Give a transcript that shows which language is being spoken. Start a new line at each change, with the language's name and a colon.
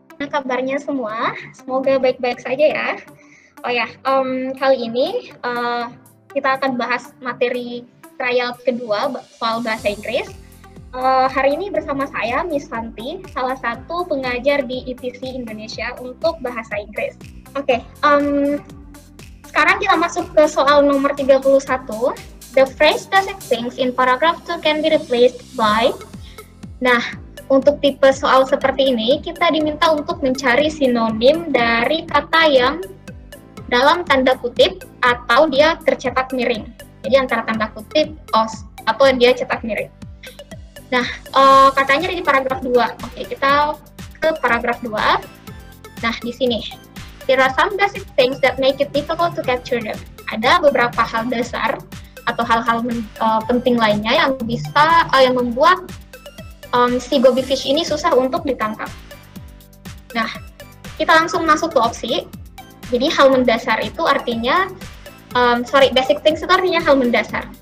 Indonesian: Kabarnya semua, semoga baik-baik saja ya. Oh ya, kali ini kita akan bahas materi trial kedua soal bahasa Inggris. Hari ini bersama saya, Miss Santi, salah satu pengajar di ETC Indonesia untuk bahasa Inggris. Oke, sekarang kita masuk ke soal nomor 31.
English: The phrase basic things in paragraph 2 can be replaced by.
Indonesian: Nah, untuk tipe soal seperti ini, kita diminta untuk mencari sinonim dari kata yang dalam tanda kutip atau dia tercetak miring. Jadi antara tanda kutip os atau dia cetak miring. Nah, katanya di paragraf 2. Oke, kita ke paragraf 2. Nah, di sini.
English: There are some basic things that make it difficult to capture them.
Indonesian: Ada beberapa hal dasar atau hal-hal penting lainnya yang yang membuat si goby fish ini susah untuk ditangkap. Nah, kita langsung masuk ke opsi. Jadi hal mendasar itu artinya, basic things itu artinya hal mendasar.